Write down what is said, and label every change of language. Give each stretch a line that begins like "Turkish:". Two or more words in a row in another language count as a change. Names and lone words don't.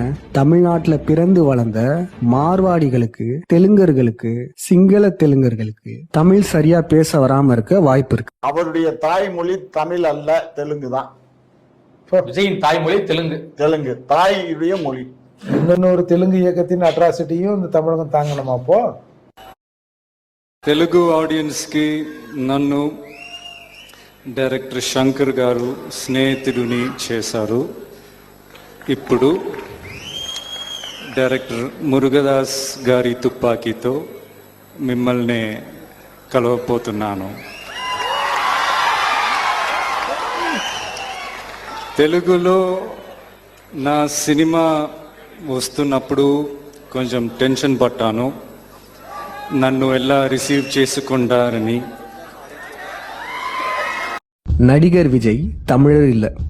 Tamil: தமிழ்நாட்டுல பிறந்து வளர்ந்த மார்வாடிகளுக்கு, தெலுங்கர்களுக்கு, சிங்கள தெலுங்கர்களுக்கு தமிழ் சரியா பேச வராம இருக்க வாய்ப்பு இருக்கு. அவருடைய தாய்மொழி தமிழ் அல்ல, தெலுங்கு தான். விஜயின் தாய்மொழி தெலுங்கு தாயுடைய மொழி. இன்னொரு தெலுங்கு இயக்கத்தின் அட்ராசிட்டியும் இந்த தமிழகம் தாங்கணுமா? அப்போ
Telugu: తెలుగు ఆడియన్స్ కి నన్ను డైరెక్టర్ శంకర్ గారు స్నేహితుడిని చేశారు. ఇప్పుడు డైరెక్టర్ మురుగదాస్ గారి తుపాకీతో మిమ్మల్ని కలవబోతున్నాను. తెలుగులో నా సినిమా వస్తున్నప్పుడు కొంచెం టెన్షన్ పట్టాను, నన్ను ఎలా రిసీవ్ చేసుకుంటారని.
Tamil: நடிகர் விஜய் தமிழர் இல்ல.